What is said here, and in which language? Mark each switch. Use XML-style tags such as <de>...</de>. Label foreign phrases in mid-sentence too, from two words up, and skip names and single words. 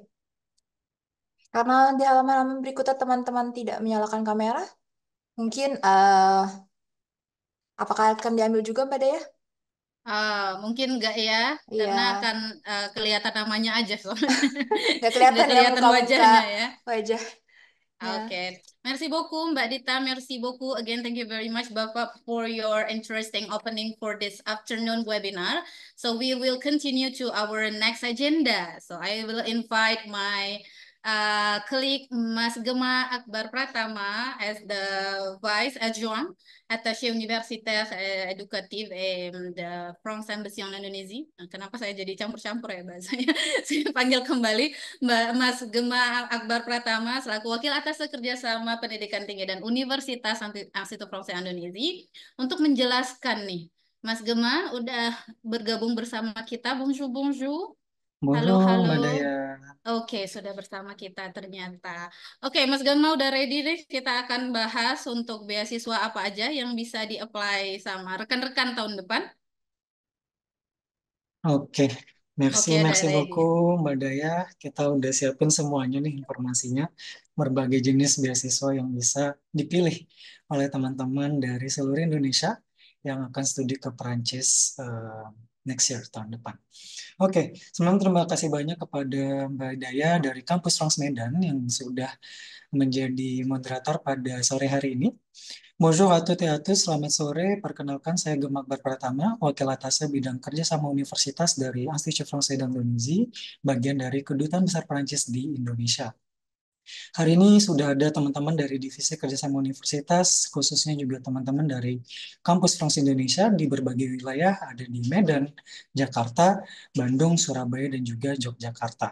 <id>Karena di halaman-halaman berikutnya teman-teman tidak menyalakan kamera, mungkin apakah akan diambil juga Mbak Daya? Mungkin enggak ya, Iya, karena akan kelihatan namanya aja soalnya. nggak Nggak kelihatan ya kelihatan muka-muka wajahnya ya. wajahnya. Okay.</id> <fr>Merci beaucoup, Mbak Dita. Merci beaucoup.</fr> <en>Again, thank you very much, Bapak, for your interesting opening for this afternoon webinar. So we will continue to our next agenda. So I will invite my colleague, Mas Gema Akbar Pratama, as the Vice</en> <fr>Adjoint Attaché Universitaire Educatif de France</fr> <en>Embassy en Indonesia.</en> <id>Nah, kenapa saya jadi campur-campur ya bahasanya? Saya panggil kembali Mbak Mas Gema Akbar Pratama selaku Wakil atas Kerjasama Pendidikan Tinggi dan Universitas Institut Français Indonesia untuk menjelaskan nih. Mas Gema udah bergabung bersama kita.</id> <fr>Bonjour, bonjour. Halo, Bonjour,</fr> <id>Mbak halo. Daya. Oke, sudah bersama kita ternyata. Oke, Mas Gema udah ready nih. Kita akan bahas untuk beasiswa apa aja yang bisa di-apply sama rekan-rekan tahun depan. Oke, merci, Oke, udah</id> <fr>merci</fr> <id>ready.</id> <fr>beaucoup,</fr> <id>Mbak Daya. Kita udah siapin semuanya nih informasinya, berbagai jenis beasiswa yang bisa dipilih oleh teman-teman dari seluruh Indonesia yang akan studi ke Perancis</id> <en>next year,</en> <id>tahun depan. Oke, sebelum terima kasih banyak kepada Mbak Daya dari Kampus Trans Medan yang sudah menjadi moderator pada sore hari ini.</id> <fr>Bonjour à toutes et à tous,</fr> <id>selamat sore. Perkenalkan, saya Gemak Pratama, Wakil Atas Bidang Kerjasama Universitas dari Institut Français d'Indonésie, bagian dari Kedutaan Besar Perancis di Indonesia. Hari ini sudah ada teman-teman dari Divisi Kerjasama Universitas, khususnya juga teman-teman dari Kampus France Indonesia di berbagai wilayah, ada di Medan, Jakarta, Bandung, Surabaya, dan juga Yogyakarta.</id>